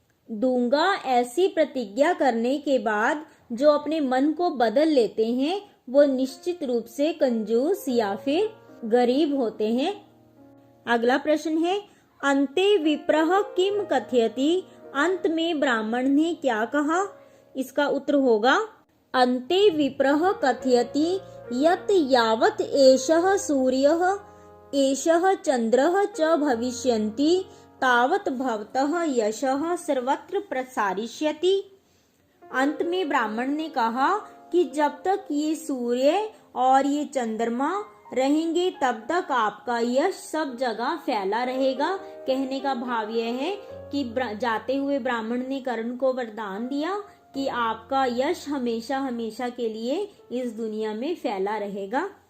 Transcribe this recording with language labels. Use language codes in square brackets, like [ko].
[hi] दूंगा ऐसी प्रतिज्ञा करने के बाद जो अपने मन को बदल लेते हैं वो निश्चित रूप से कंजूस या फिर गरीब होते हैं। अगला प्रश्न है [sa] अन्ते विप्रह किम कथयति। [hi] अंत में ब्राह्मण ने क्या कहा? इसका उत्तर होगा [sa] अन्ते विप्रह कथयति यत् यावत् एषः सूर्यः एषः चन्द्रः च भविष्यन्ति तावत् भवतः यशः सर्वत्र प्रसारिष्यति। [hi] अंत में ब्राह्मण ने कहा कि जब तक ये सूर्य और ये चंद्रमा रहेंगे तब तक आपका यश सब जगह फैला रहेगा। कहने का भाव यह है कि जाते हुए ब्राह्मण ने कर्ण को वरदान दिया कि आपका यश हमेशा हमेशा के लिए इस दुनिया में फैला रहेगा।